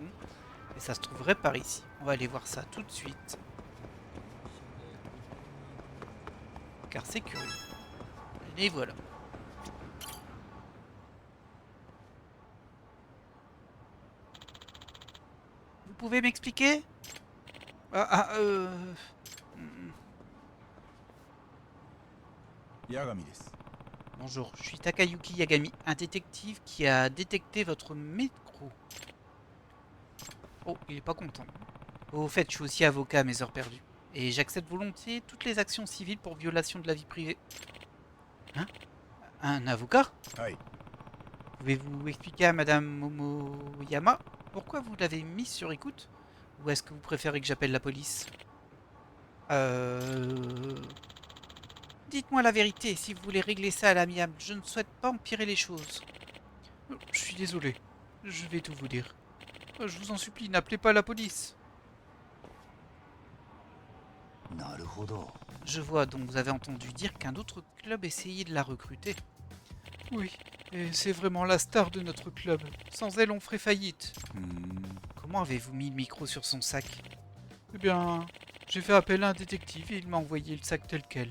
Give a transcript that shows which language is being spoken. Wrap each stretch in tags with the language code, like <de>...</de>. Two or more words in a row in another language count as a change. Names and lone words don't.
<fr>Et ça se trouverait par ici. On va aller voir ça tout de suite, car c'est curieux. Et voilà. Vous pouvez m'expliquer? Ah, ah, hmm.</fr> <ja>八神です。</ja> <fr>Bonjour, je suis Takayuki Yagami, un détective qui a détecté votre micro. Oh, il est pas content. Au fait, je suis aussi avocat à mes heures perdues. Et j'accepte volontiers toutes les actions civiles pour violation de la vie privée. Hein? Un avocat?</fr> <ja>はい。</ja> <fr>Pouvez-vous expliquer à Madame Momoyama pourquoi vous l'avez mise sur écoute? Ou est-ce que vous préférez que j'appelle la police? Euh... Dites-moi la vérité, si vous voulez régler ça à l'amiable, je ne souhaite pas empirer les choses. Je suis désolé, je vais tout vous dire. Je vous en supplie, n'appelez pas la police.</fr> <ja>なるほど。</ja> <fr>Je vois, donc vous avez entendu dire qu'un autre club essayait de la recruter. Oui, et c'est vraiment la star de notre club. Sans elle, on ferait faillite. Comment avez-vous mis le micro sur son sac? Eh bien, j'ai fait appel à un détective et il m'a envoyé le sac tel quel.</fr>